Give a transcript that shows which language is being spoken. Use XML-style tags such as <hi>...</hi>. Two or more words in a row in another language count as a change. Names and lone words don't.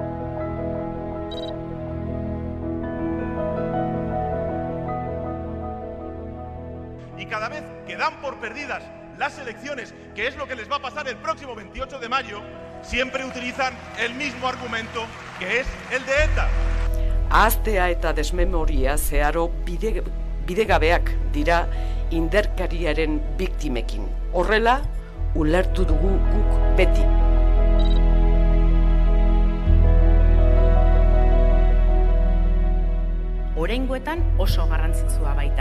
<es>Y cada vez que dan por perdidas las elecciones, que es lo que les va a pasar el próximo 28 de mayo, siempre utilizan el mismo argumento, que es el de ETA.</es> <eu>Ahaztea eta desmemoria zeharo bidegabeak dira indarkeriaren biktimekin. Horrela, ulertu dugu guk beti. Oraingoetan oso garrantzitsua baita.</eu>